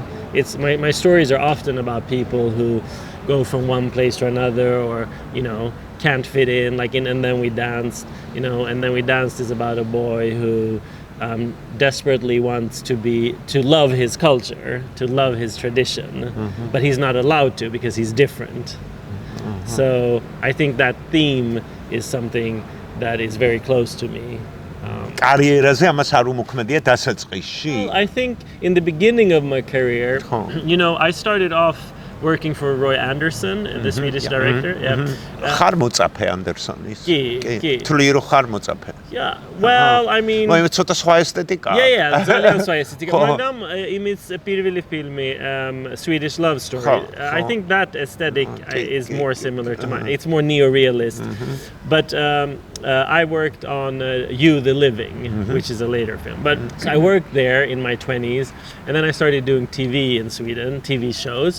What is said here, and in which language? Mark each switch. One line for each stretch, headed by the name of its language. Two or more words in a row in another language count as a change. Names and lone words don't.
English: It's my stories are often about people who go from one place to another, or, can't fit in, like in And Then We Danced, And Then We Danced is about a boy who desperately wants to love his culture, to love his tradition, but he's not allowed to because he's different. So I think that theme is something that is very close to me.
Georgian: კარიერაზე ამას არ უმოქმედია დასაწყისში?
English: I think in the beginning of my career, I started off working for Roy Andersson, the Swedish director.
Georgian: ხარ მოწაფე ანდერსონის? კი. თვლი რომ ხარ მოწაფე?
English: Yeah, well, I mean...
Georgian: მოი ცოტა სხვა ესთეტიკაა. Yeah, ძალიან სხვა ესთეტიკა. მაგრამ იმის პირველი ფილმი, Swedish Love Story.
English: I think that aesthetic is more similar to mine. It's more neo-realist. But I worked on You the Living, which is a later film. But so I worked there in my 20s, and then I started doing TV in Sweden, TV shows.